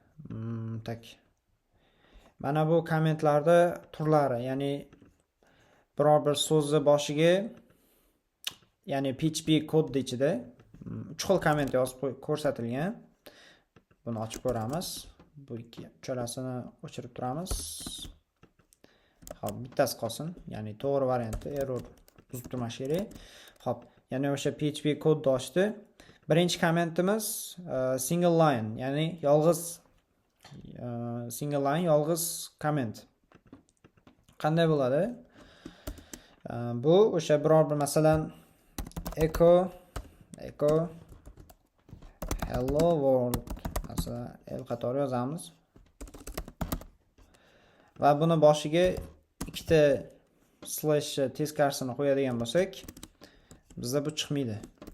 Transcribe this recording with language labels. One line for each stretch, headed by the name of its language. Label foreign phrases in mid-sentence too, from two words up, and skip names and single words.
Uzbek: Mana bu kommentlarda turlari, ya'ni biror bir so'zni boshiga, ya'ni PHP kodning ichida 3 xil komment yozib ko'rsatilgan. Buni ochib ko'ramiz. Bu uchalasini o'chirib turamiz. Xo'p, bittasi qolsin, ya'ni to'g'ri varianti, error buzib turmash kerak. Xo'p, ya'ni o'sha PHP kodni ochdi. Birinchi kommentimiz
English: single line,
Uzbek: ya'ni yolg'iz komment. Qanday bo'ladi? Bu o'sha biror bir masalan
English: echo hello world,
Uzbek: masalan el qatori yozamiz. Va buni boshiga ikkita slash teskarisini qo'yadigan bo'lsak, bizda bu chiqmaydi.